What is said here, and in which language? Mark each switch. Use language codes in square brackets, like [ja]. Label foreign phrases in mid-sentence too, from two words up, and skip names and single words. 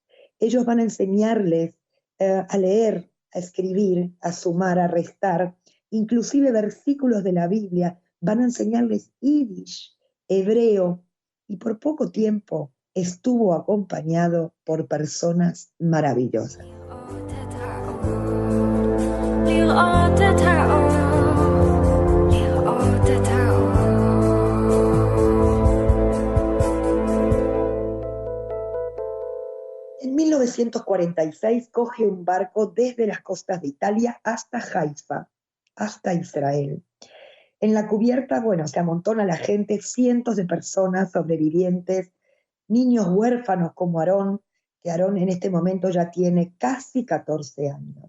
[es] Ellos van a enseñarles a leer, a escribir, a sumar, a restar, inclusive versículos de la Biblia, van a enseñarles yiddish, hebreo, y por poco tiempo estuvo acompañado por personas maravillosas. [he] לראות את האור, לראות את האור. [es] En 1946 coge un barco desde las costas de Italia hasta Haifa, hasta Israel. En la cubierta, bueno, se amontona la gente, cientos de personas sobrevivientes, niños huérfanos como Aarón, que Aarón en este momento ya tiene casi 14 años.